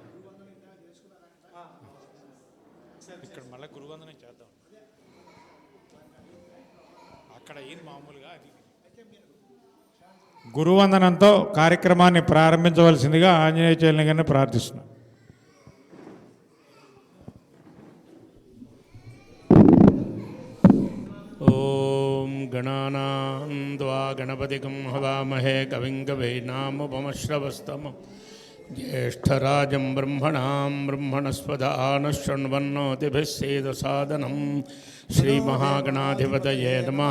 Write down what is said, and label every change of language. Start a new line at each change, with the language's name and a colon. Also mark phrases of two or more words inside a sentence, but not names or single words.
Telugu: ఇక్కడ మళ్ళీ గురువందనం చేద్దాం. అక్కడ ఏం మామూలుగా గురువందనంతో కార్యక్రమాన్ని ప్రారంభించవలసిందిగా ఆంజనేయ చైల్ని గారిని ప్రార్థిస్తున్నాను.
Sanskrit: गणानां त्वा गणपतिं हवामहे कविं कवीनामुपमश्रवस्तमं ज्येष्ठराजं ब्रह्मणां ब्रह्मणस्पदानः शृण्वन्नोतिभिः सेदसादनं श्रीमहागणाधिपतये नमः.